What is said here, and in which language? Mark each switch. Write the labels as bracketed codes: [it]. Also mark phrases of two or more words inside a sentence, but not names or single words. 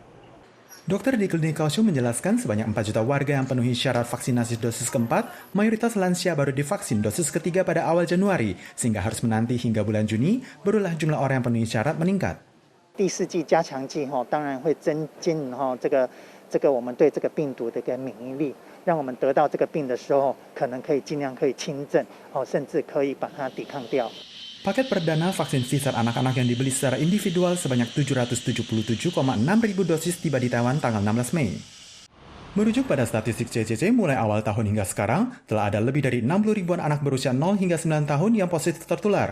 [id] Dokter di Klinik Kaohsiung menjelaskan sebanyak 4 juta warga yang penuhi syarat vaksinasi dosis keempat, mayoritas lansia baru divaksin dosis ketiga pada awal Januari, sehingga harus menanti hingga bulan Juni, barulah jumlah orang yang penuhi syarat meningkat. [zh] 第四剂加强剂当然会增进这个我们对这个病毒的一个免疫力，让我们得到这个病的时候，可能可以尽量可以轻症甚至可以把它抵抗掉。 [id] Paket perdana vaksin Pfizer anak-anak yang dibeli secara individual sebanyak 777,6 ribu dosis tiba di Taiwan tanggal 16 Mei. Merujuk pada statistik CCC, mulai awal tahun hingga sekarang, telah ada lebih dari 60 ribuan anak berusia 0 hingga 9 tahun yang positif tertular.